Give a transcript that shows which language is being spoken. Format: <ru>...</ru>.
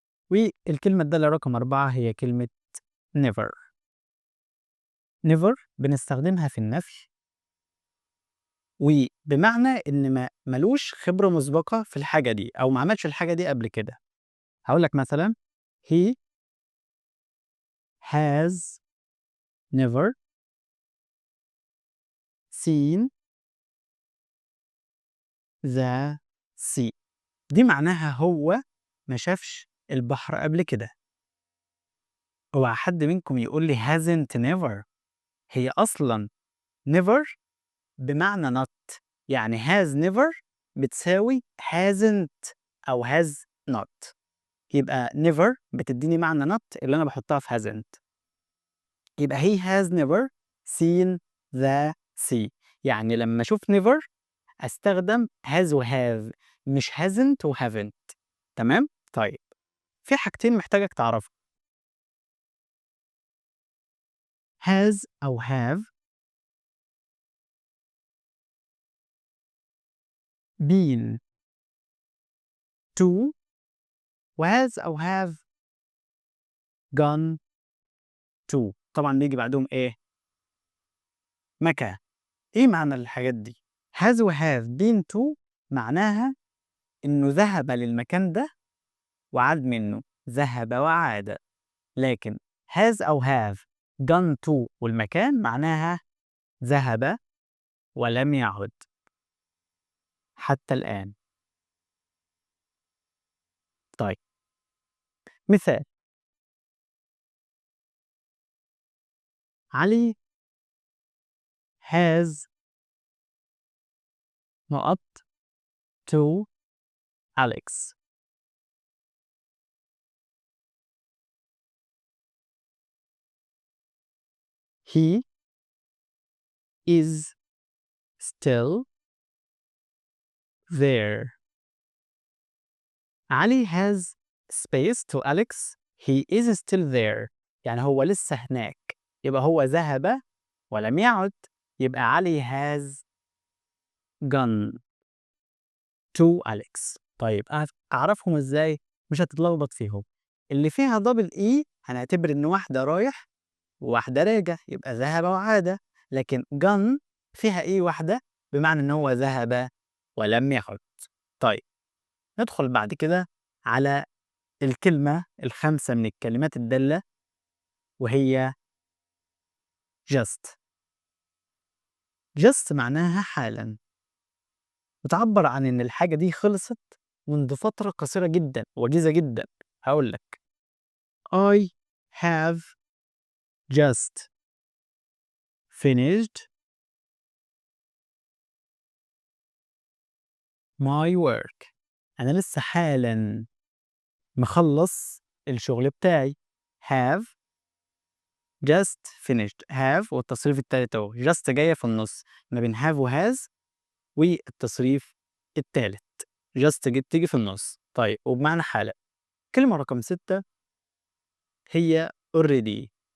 <ar>والكلمة الدالة رقم 4 هي كلمة never. never بنستخدمها في النفي وبمعنى إن ما لوش خبرة مسبقة في الحاجة دي أو ما عملش الحاجة دي قبل كده. هاقول لك مثلًا</ar> <en>he has never seen the sea.</en> <ar>دي معناها هو ما شافش البحر قبل كده. اوعى حد منكم يقول لي hasn't never. هي أصلا never بمعنى not، يعني has never بتساوي hasn't أو has not. يبقى never بتديني معنى not اللي أنا بحطها في hasn't.</ar> <en>يبقى he has never seen the sea.</en> <ar>يعني لما أشوف never أستخدم has و have، مش hasn't و haven't. تمام؟ طيب في حاجتين محتاجك تعرفها.</ar> <en>has أو have been to، و has أو have gone to.</en> <ar>طبعا بيجي بعدهم إيه؟ مكان. إيه معنى الحاجات دي؟ has و have been to معناها إنه ذهب للمكان ده وعاد منه، ذهب وعاد. لكن has أو have gone to والمكان معناها ذهب ولم يعد حتى الآن. طيب مثال:</ar> <en>علي has not to Alex. He is still there. علي has space to Alex. He is still there.</en> <ar>يعني هو لسه هناك، يبقى هو ذهب ولم يعد.</ar> <en>يبقى علي has gone to Alex.</en> <ar>طيب أعرفهم إزاي؟ مش هتتلخبط فيهم. اللي فيها دبل إي هنعتبر إن واحدة رايح وواحدة راجع، يبقى ذهب وعاد. لكن gone فيها إي واحدة بمعنى إن هو ذهب ولم يعد. طيب ندخل بعد كده على الكلمة الخامسة من الكلمات الدالة، وهي just. just معناها حالا، بتعبر عن إن الحاجة دي خلصت منذ فترة قصيرة جدا وجيزة جدا. هقول لك</ar> <en>I have just finished my work.</en> <ar>أنا لسه حالا مخلص الشغل بتاعي.</ar> <en>have just finished.</en> <ar>have والتصريف التالت اهو، just جاية في النص ما بين have و has والتصريف التالت. just تيجي في النص. طيب وبمعنى حالا. كلمة رقم 6 هي already.</ar>